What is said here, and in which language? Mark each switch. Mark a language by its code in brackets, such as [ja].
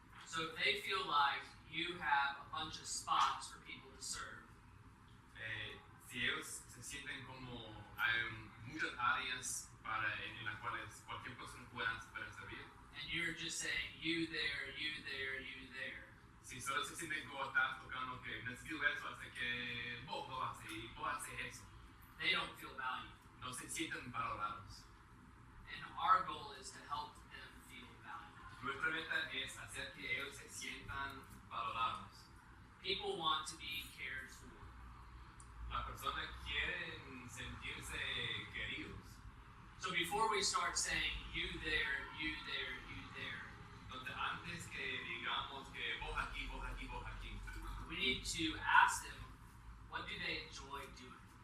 [en] So if they feel like you have a bunch of spots for people to serve, [es] Si ellos se sienten como hay muchas áreas en las cuales cualquier persona pueda servir, [en] and you're just saying, you there, you there, you there, [es] si solo se sienten como estás tocando que necesito eso, así que vos haces eso, [en] they don't feel valued. [es] no se sienten valorados. [en] And our goal is to help them feel valued. [es] Nuestra meta es hacer que ellos se sientan valorados. [en] People want to be cared for. [es] Las personas quieren sentirse queridos. [en] So before we start saying, you there, you there, you there, [es] Entonces, antes que digamos que vos aquí, vos aquí, vos aquí, [en] we need to ask them, what do they enjoy doing?